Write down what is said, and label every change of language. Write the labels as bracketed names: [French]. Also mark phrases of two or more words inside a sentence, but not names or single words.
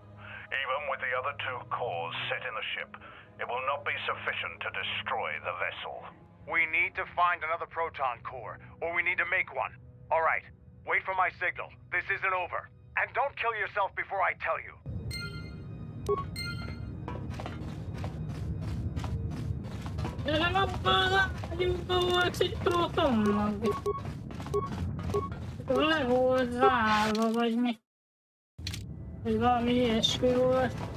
[English] Even with the other 2 cores set in the ship, it will not be sufficient to destroy the vessel. We need to find another proton core, or we need to make one. All right. Wait for my signal. This isn't over. And don't kill yourself before I tell you. [Hungarian] De nem abban a rádióban volt egy protonmag. Le volt zárva, vagy mi? Vagy valami ilyesmi volt.